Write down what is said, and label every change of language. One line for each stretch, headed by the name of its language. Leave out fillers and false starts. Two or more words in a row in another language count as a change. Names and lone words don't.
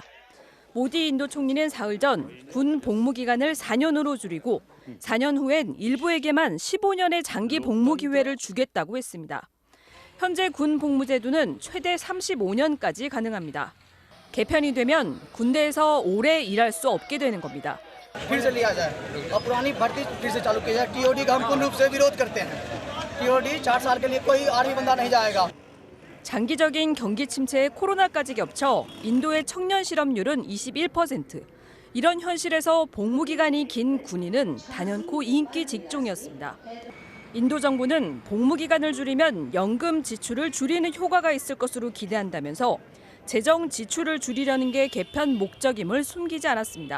Korean: 모디 인도 총리는 사흘 전 군 복무 기간을 4년으로 줄이고 4년 후엔 일부에게만 15년의 장기 복무 기회를 주겠다고 했습니다. 현재 군 복무제도는 최대 35년까지 가능합니다. 개편이 되면 군대에서 오래 일할 수 없게 되는 겁니다.
Hindi: फिर से लिया जाए और पुरानी भर्ती फिर से चालू की जाए। टीओडी का हम पूर्ण रूप से विरोध करते हैं। टीओडी 4 साल के लिए कोई आर्मी बंदा नहीं जाएगा।
Korean: 장기적인 경기 침체에 코로나까지 겹쳐 인도의 청년 실업률은 21%. 이런 현실에서 복무 기간이 긴 군인은 단연코 인기 직종이었습니다. 인도 정부는 복무 기간을 줄이면 연금 지출을 줄이는 효과가 있을 것으로 기대한다면서 재정 지출을 줄이려는 게 개편 목적임을 숨기지 않았습니다.